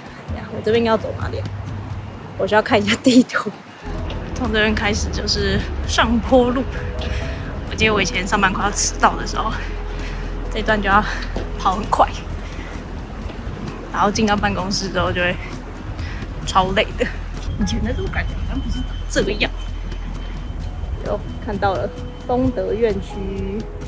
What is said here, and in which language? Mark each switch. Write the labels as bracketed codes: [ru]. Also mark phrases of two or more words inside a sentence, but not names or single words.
[zh] 我這邊要走哪裡？我需要看一下地圖。從這邊開始就是上坡路。我記得我以前上班快要遲到的時候，這段就要跑很快，然後進到辦公室之後就會超累的。以前的路感覺好像不是這個樣。有看到了松德院區。